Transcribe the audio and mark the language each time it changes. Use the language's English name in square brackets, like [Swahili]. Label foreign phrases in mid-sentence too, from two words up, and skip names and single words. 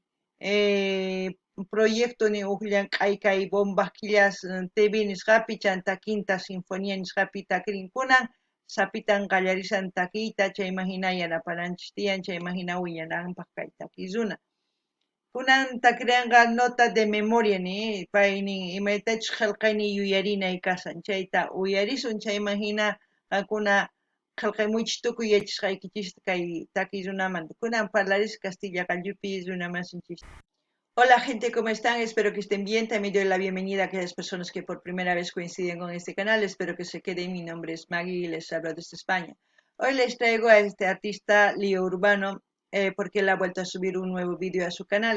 [Quechua] proyecto ni llank'ay kay Bombas Killas TV nisqapi chanta Quinta Sinfonía nisqapi takirin kunan sapitan qallarishan takiyta chayman hina yanapananchis tiyan chayman hina willananpaq kay takirruna. Kunan takiranqa [Spanish] nota de memoria [Quechua] ni paynin imaytachus qillqayni yuyarinay kasan chayta uyarisun chayman hina qankuna qillqaymuychis tukuy yachashqaykichis kay takirrunamanta kunan parlaris Castilla qalluppi runamasinchis. [Spanish] Hola gente, ¿cómo están? Espero que estén bien. También doy la bienvenida a aquellas personas que por primera vez coinciden con este canal. Espero que se queden. Mi nombre es Maggie y les hablo desde España. Hoy les traigo a este artista Leo Urbano porque él ha vuelto a subir un nuevo vídeo a su canal.